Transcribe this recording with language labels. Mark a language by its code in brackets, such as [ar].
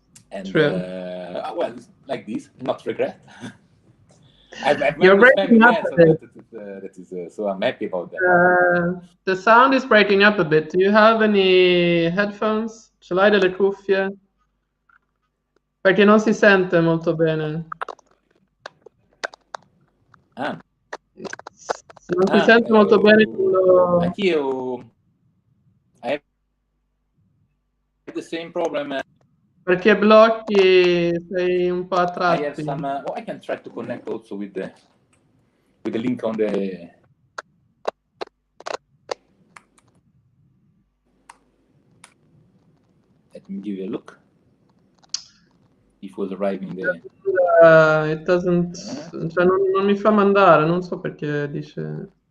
[en] And well, it's like this, not regret. You're breaking up a bit. That is so I'm happy about that. The sound is breaking up a bit. Do you have any headphones? [it] Ce l'hai delle cuffie? Perché non si sente molto bene. Non si sente molto bene. Anch'io [en] I have the same problem. [it] Perché blocchi, sei un po' a tratti. [en] I have some. I can try to connect also with the link on the. Let me give you a look. If it was arriving there. It doesn't. [it] Cioè non mi fa mandare, non so perché dice.